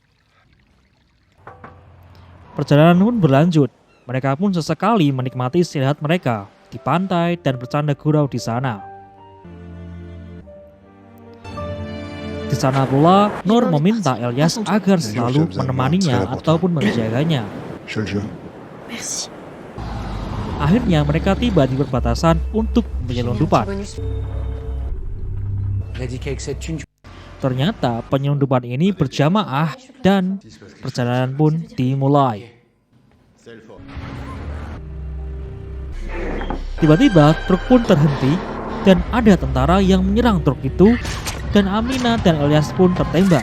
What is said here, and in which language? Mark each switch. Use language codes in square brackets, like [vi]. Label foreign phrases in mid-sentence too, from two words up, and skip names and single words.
[id] Perjalanan pun berlanjut. Mereka pun sesekali menikmati istirahat mereka di pantai dan bercanda gurau di sana. Di sana pula, Nour meminta Elias agar selalu menemaninya ataupun menjaganya. [fr] je le jure Merci. [id] Akhirnya mereka tiba di perbatasan untuk penyelundupan. [fr] Il a dit qu'avec cette thune, [id] Ternyata penyelundupan ini berjamaah dan perjalanan pun dimulai. Tiba-tiba truk pun terhenti dan ada tentara yang menyerang truk itu dan Amina dan Elyas pun tertembak.